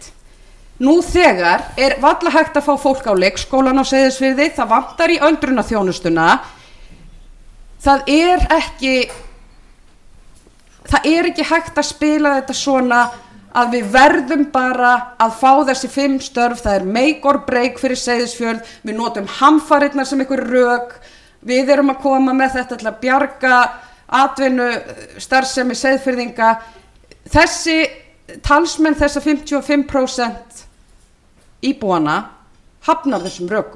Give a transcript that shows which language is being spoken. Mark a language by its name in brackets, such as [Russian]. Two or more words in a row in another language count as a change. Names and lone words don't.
[Icelandic] Nú þegar er varla hægt að fá fólk á leikskólan á Seyðisfirði, það vantar í öldrunarþjónustuna. Það er ekki hægt að spila þetta svona að við verðum bara að fá þessi 5 störf, það er [English] make or break [Icelandic] fyrir Seyðisfjörð, við notum hamfarirnar sem einhver rök, við erum að koma með þetta til að bjarga atvinnu starfsemi Seyðfirðinga. Þessi talsmenn þessa 55% íbúana hafnar þessum rökum.